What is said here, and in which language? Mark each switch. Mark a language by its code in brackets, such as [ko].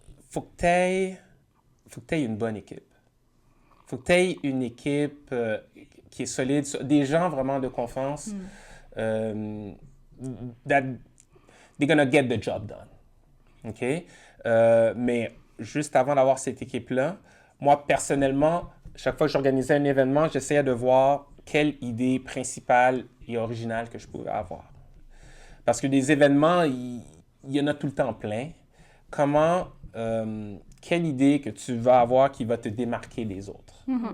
[fr] Faut que tu aies une bonne équipe. Faut que tu aies une équipe qui est solide, des gens vraiment de confiance. [en] That they're gonna get the job done. OK? [fr] Mais juste avant d'avoir cette équipe-là, moi, personnellement, chaque fois que j'organisais un événement, j'essayais de voir quelle idée principale et originale que je pouvais avoir. Parce que des événements, il y en a tout le temps plein. Quelle idée que tu vas avoir qui va te démarquer des autres?